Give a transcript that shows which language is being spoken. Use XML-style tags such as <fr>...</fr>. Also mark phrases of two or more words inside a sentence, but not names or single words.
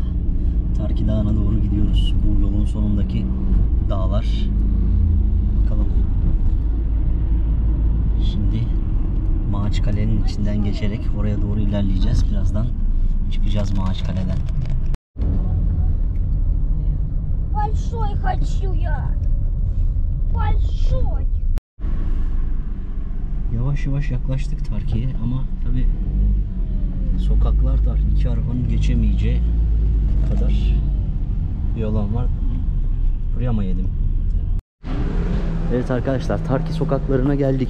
<tr>Tarki Dağı'na doğru gidiyoruz. Bu yolun sonundaki dağlar. Bakalım. Şimdi Mağaçkale'nin içinden geçerek oraya doğru ilerleyeceğiz. Birazdan çıkacağız Mağaçkale'den.</tr> <ru>Большой хочу я. Большой.</ru> <tr>Yavaş yavaş yaklaştık Tarki'ye ama tabi sokaklar dar. 2 arabanın geçemeyeceği kadar bir alan var. Buraya mı yedim? Evet arkadaşlar, Tarki sokaklarına geldik.</tr>